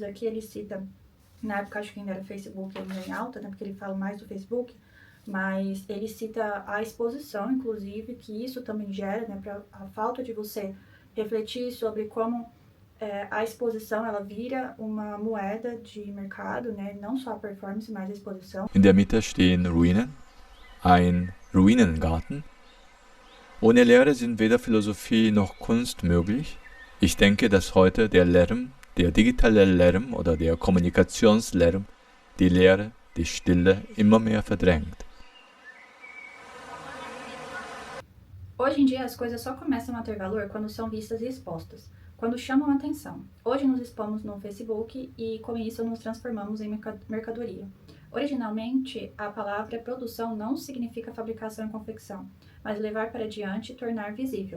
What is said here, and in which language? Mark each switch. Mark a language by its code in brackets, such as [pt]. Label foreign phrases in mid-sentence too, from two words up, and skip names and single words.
[pt] Aqui ele cita, na época acho que ainda era Facebook ainda em alta, né, porque ele fala mais do Facebook, mas ele cita a exposição, inclusive, que isso também gera, né, para a falta de você refletir sobre como a exposição ela vira uma moeda de mercado, né, não só a performance, mas a exposição. [de] In der Mitte stehen Ruinen, ein Ruinengarten. Ohne Lehre sind weder Philosophie noch Kunst möglich. Ich denke, dass heute der Lärm, der digitale Lärm oder der Kommunikationslärm, die Lehre, die Stille immer mehr verdrängt. [pt] Hoje em dia as coisas só começam a ter valor quando são vistas e expostas, quando chamam a atenção. Hoje nos expomos no Facebook e com isso nos transformamos em mercadoria. Originalmente, a palavra produção não significa fabricação e confecção, mas levar para diante e tornar visível.